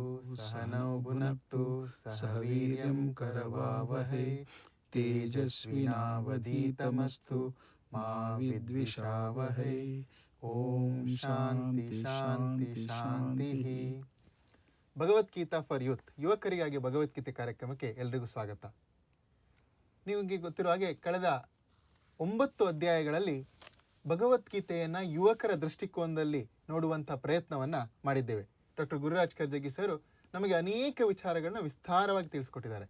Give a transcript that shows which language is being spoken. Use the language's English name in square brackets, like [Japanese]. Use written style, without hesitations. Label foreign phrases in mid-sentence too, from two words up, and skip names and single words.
[Sanskrit] सहनौ भुनक्तु सह वीर्यं करवावहै तेजस्विनावधीतमस्तु मा विद्विषावहै. ॐ शान्ति शान्ति शान्ति. [Kannada] ಭಗವದ್ಗೀತಾ [English] for youth, [Kannada] ಯುವಕರಿಗಾಗಿ ಭಗವದ್ಗೀತೆ ಕಾರ್ಯಕ್ರಮಕ್ಕೆ ಎಲ್ರಿಗೂ ಸ್ವಾಗತ. ನಿಮಗೆ ಗೊತ್ತಿರೋ ಹಾಗೆ ಕಳೆದ 9 ಅಧ್ಯಾಯಗಳಲ್ಲಿ ಭಗವದ್ಗೀತೆಯನ್ನು ಯುವಕರ ದೃಷ್ಟಿಕೋನದಲ್ಲಿ ನೋಡುವಂಥ ಪ್ರಯತ್ನವನ್ನು ಮಾಡಿದ್ದೇವೆ. ಡಾಕ್ಟರ್ ಗುರುರಾಜ್ ಕರ್ಜಗಿ ಸರ್ ನಮಗೆ ಅನೇಕ ವಿಚಾರಗಳನ್ನ ವಿಸ್ತಾರವಾಗಿ ತಿಳಿಸ್ಕೊಟ್ಟಿದ್ದಾರೆ.